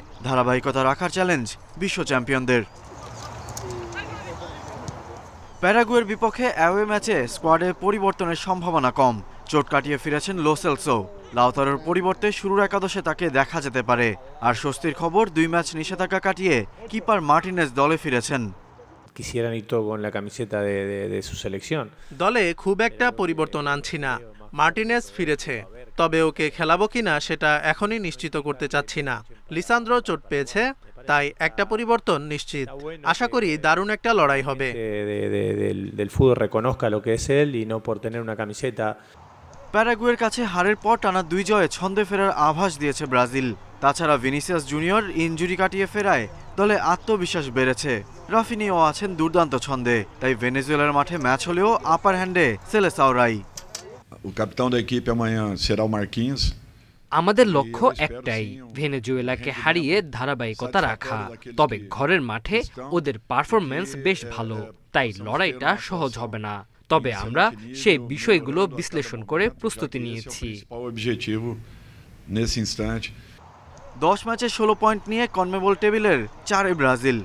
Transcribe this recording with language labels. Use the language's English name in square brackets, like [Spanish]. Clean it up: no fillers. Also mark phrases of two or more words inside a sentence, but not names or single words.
[Bangla] ধারাবাহিকতা রাখার চ্যালেঞ্জ বিশ্ব চ্যাম্পিয়নদের। প্যারাগুয়ের বিপক্ষে [English] away match [Bangla] স্কোয়াডে পরিবর্তনের সম্ভাবনা কম। চোট কাটিয়ে ফিরেছেন লো সেলসো। লাউতারোর পরিবর্তে শুরুর একাদশে তাকে দেখা যেতে পারে। আর স্বস্তির খবর, 2 ম্যাচ নিষেধাজ্ঞা কাটিয়ে কিপার মার্টিনেজ দলে ফিরেছেন। [Spanish] quisieran ir todo con la camiseta de su selección. [Bangla] দলে খুব একটা পরিবর্তন আনছি না। মার্টিনেজ ফিরেছে, তবে ওকে খেলাবো কিনা সেটা এখনই নিশ্চিত করতে চাচ্ছি না। লিসান্দ্রো চোট পেয়েছে, তাই একটা পরিবর্তন নিশ্চিত। আশা করি দারুণ একটা লড়াই হবে। [Spanish] Del fútbol reconozca lo que es él y no por tener una camiseta. [Bangla] প্যারাগুয়ের কাছে হারের পর টানা 2 জয়ে ছন্দে ফেরার আভাস দিয়েছে ব্রাজিল। তাছাড়া ভিনিসিয়াস জুনিয়র ইনজুরি কাটিয়ে ফেরায় দলে আত্মবিশ্বাস বেড়েছে। রাফিনিও আছেন দুর্দান্ত ছন্দে। তাই ভেনেজুয়েলার মাঠে ম্যাচ হলেও [English] upper hand [Bangla] সেলেসাওরাই। [Portuguese] O capitão da equipe amanhã será o Marquinhos. [Bangla] আমাদের লক্ষ্য একটাই, ভেনেজুয়েলাকে হারিয়ে ধারাবাহিকতা রাখা। তবে ঘরের মাঠে ওদের পারফরম্যান্স বেশ ভালো, তাই লড়াইটা সহজ হবে না। তবে আমরা সেই বিষয়গুলো বিশ্লেষণ করে প্রস্তুতি নিয়েছি। 10 ম্যাচে 16 পয়েন্ট নিয়ে কনমেবল টেবিলের 4-এ ব্রাজিল।